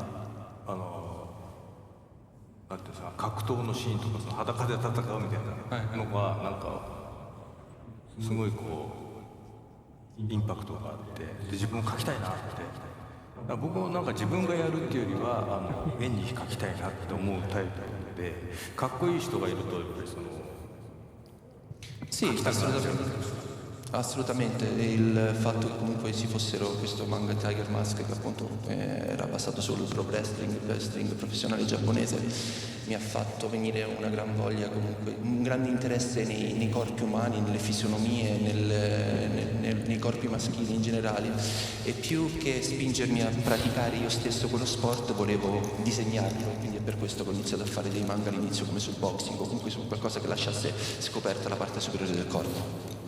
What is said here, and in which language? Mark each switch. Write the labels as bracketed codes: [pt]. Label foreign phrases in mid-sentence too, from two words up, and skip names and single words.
[ja] なんていうんですか、格闘のシーンとかその裸で戦うみたいなのがなんかすごいこうインパクトがあって、で自分も描きたいなって、僕もなんか自分がやるっていうよりは絵に描きたいなって思うタイプで、かっこいい人がいるとやっぱりその [it] Sì, Assolutamente, e il fatto che comunque ci fossero questo manga Tiger Mask che appunto era basato sul [en] pro wrestling [it] professionale giapponese mi ha fatto venire una gran voglia, comunque un grande interesse nei corpi umani, nelle fisionomie, nei corpi maschili in generale, e più che spingermi a praticare io stesso quello sport volevo disegnarlo, quindi è per questo che ho iniziato a fare dei manga all'inizio come sul boxing o comunque su qualcosa che lasciasse scoperta la parte superiore del corpo.